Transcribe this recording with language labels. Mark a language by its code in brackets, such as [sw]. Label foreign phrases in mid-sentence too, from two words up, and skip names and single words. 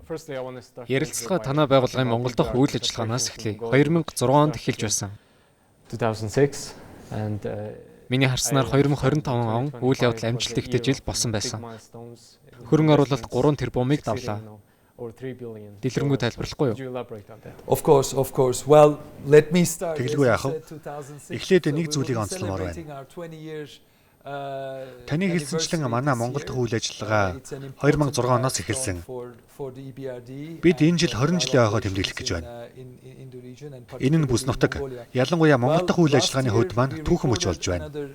[mn] Ярилцлага танай байгууллагын Монгол дахь үйл ажиллагаанаас эхлэе. 2006 онд эхэлж байсан. [en] 2006 and [mn] Миний харснаар 2025 он үйл явдал амжилт ихтэй жил болсон байсан. Хөрөнгө оруулалт 3 тэрбумыг давлаа. Дэлгэрэнгүй тайлбарлахгүй юу? [en] Of course. Well, let me start. [mn] Тэглгүй яах вэ? Эхлээд нэг зүйлийг онцломоор байна. Таны хэлсэнчлэн манай Монгол дахь үйл ажиллагаа 2006 оноос эхэлсэн. Бид энэ жил 20 жилийн ойгоо тэмдэглэх гэж байна. Энэ нь бүс нутаг, ялангуяа Монгол дахь үйл ажиллагааны хувьд маань түүхэн мөч болж байна.